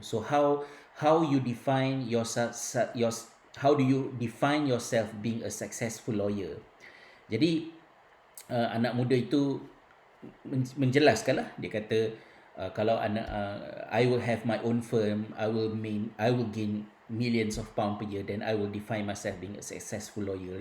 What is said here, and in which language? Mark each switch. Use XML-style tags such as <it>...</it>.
<en>So how you define yourself, how do you define yourself being a successful lawyer?</en> <ms>Jadi anak muda itu menjelaskanlah. Dia kata kalau</ms> <en>I will have my own firm, I will gain millions of pound per year, then I will define myself being a successful lawyer.</en>